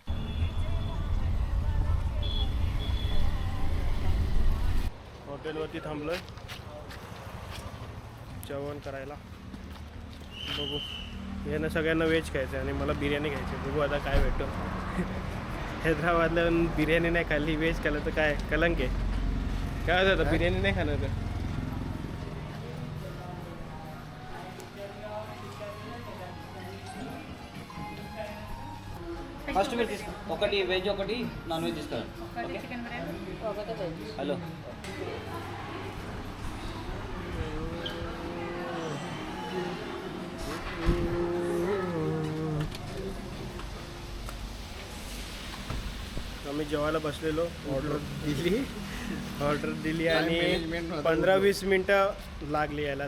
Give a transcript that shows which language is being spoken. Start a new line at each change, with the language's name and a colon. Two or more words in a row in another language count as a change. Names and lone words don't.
Marathi: हॉटेलवरती थांबलोय जेवण करायला. बघू. यांना सगळ्यांना व्हेज खायचं आहे आणि मला बिर्याणी घ्यायची. बघू आता काय भेटतो. हैदराबादला बिर्याणी नाही खाल्ली, व्हेज खाल्लं तर काय कलंक आहे. काय होतं बिर्याणी नाही खाणार तर.
Telugu: ఫస్ట్ మీరు ఒకటి వెజ్ ఒకటి
English: non veg
Telugu: ఇస్తారు. హలో
Marathi: आम्ही जेवायला बसलेलो. ऑर्डर दिली आणि 15-20 मिनटं लागली यायला.